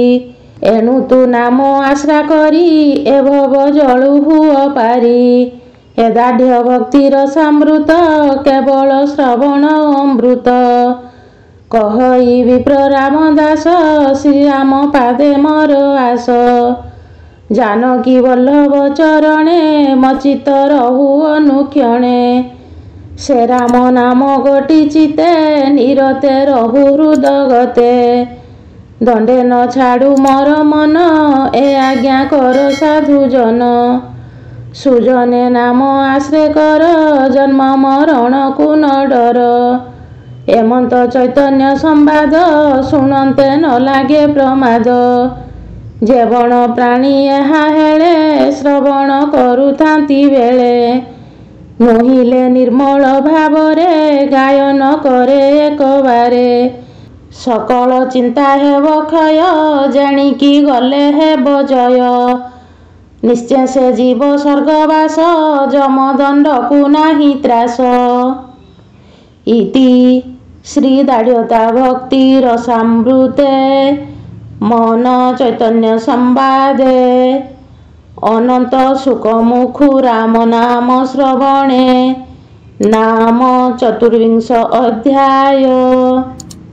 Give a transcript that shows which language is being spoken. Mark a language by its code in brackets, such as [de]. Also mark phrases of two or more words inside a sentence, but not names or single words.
[or] ଏଣୁ ତୁ ନାମ ଆଶ୍ରା କରି ଏ ଭବ ଜଳୁ ହୁଅ ପାରି। ଏ ଦାଢ଼ ଭକ୍ତିର ସାମୃତ କେବଳ ଶ୍ରବଣ ଅମୃତ। କହଇ ବିପ୍ର ରାମଦାସ ଶ୍ରୀରାମ ପାଦେ ମୋର ଆସ। ଜାନକୀ ବଲ୍ଲଭ ଚରଣେ ମଚିତ ରହୁ ଅନୁକ୍ଷଣେ। ସେ ରାମ ନାମ ଗୋଟି ଚିତେ ନିରତେ ରହୁ ହୃଦଗତେ। ଦଣ୍ଡେ ନ ଛାଡ଼ୁ ମୋର ମନ ଏ ଆଜ୍ଞା କର ସାଧୁ ଜନ। ସୁଜନେ ନାମ ଆଶ୍ରୟ କର ଜନ୍ମ ମରଣ କୋ ନ ଡର। ଏମନ୍ତ ଚୈତନ୍ୟ ସମ୍ବାଦ ଶୁଣନ୍ତେ ନ ଲାଗେ ପ୍ରମାଦ। ଜେବଣ ପ୍ରାଣୀ ଏହା ହେଳେ ଶ୍ରବଣ କରୁଥାନ୍ତି ବେଳେ। ନୋହିଲେ ନିର୍ମଳ ଭାବରେ ଗାୟନ କରେ ଏକ ବାରେ। ସକଳ ଚିନ୍ତା ହେବ କ୍ଷୟ ଜାଣିକି ଗଲେ ହେବ ଜୟ। ନିଶ୍ଚୟ ସେ ଜୀବ ସ୍ୱର୍ଗବାସ ଜମଦଣ୍ଡକୁ ନାହି ତ୍ରାସ। ଇତି ଶ୍ରୀ ଦାଢ଼ତା ଭକ୍ତି ରସାମୃତେ ମନ ଚୈତନ୍ୟ ସମ୍ବାଦେ। ଅନନ୍ତ ସୁଖମୁଖୁ ରାମ ନାମ ଶ୍ରବଣେ ନାମ 24 ଅଧ୍ୟାୟ।